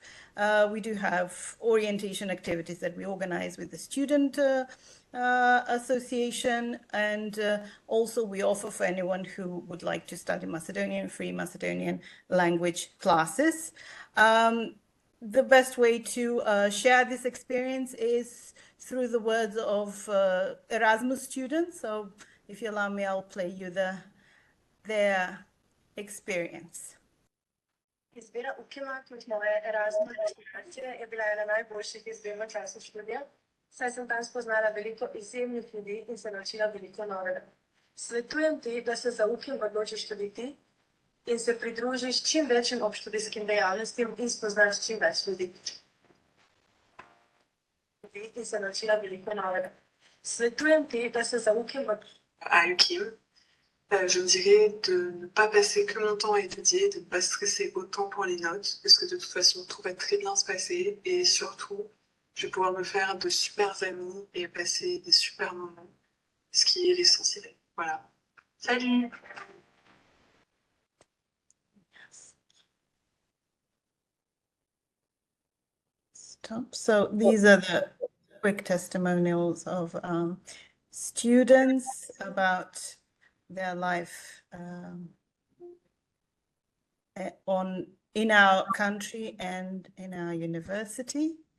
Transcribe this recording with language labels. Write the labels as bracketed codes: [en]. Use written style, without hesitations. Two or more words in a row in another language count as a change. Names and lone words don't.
[en] We do have orientation activities that we organize with the student association, and also we offer for anyone who would like to study Macedonian, free Macedonian language classes. The best way to share this experience is through the words of Erasmus students. So if you allow me, I'll play you their experience. [sl] Izbira ukinut od moje Erasmus destinacije je bila ena najboljših izbir v času študija, saj sem tam spoznala veliko izjemnih ljudi in se naučila veliko novega. Svetujem ti, da se za UKIM odločiš študiti in se pridružiš čim večjim obštudijskim dejavnostim in spoznaš čim več ljudi. In se naučila veliko novega. Svetujem ti, da se za UKIM [fr] à UKIM, je me dirais de ne pas passer que mon temps à étudier, de ne pas stresser autant pour les notes, parce que de toute façon, tout va très bien se passer, et surtout, je vais pouvoir me faire de super amis et passer des super moments, ce qui est l'essentiel. Voilà. Salut! [en] Stop. So these are the quick testimonials of students about their life in our country and in our university.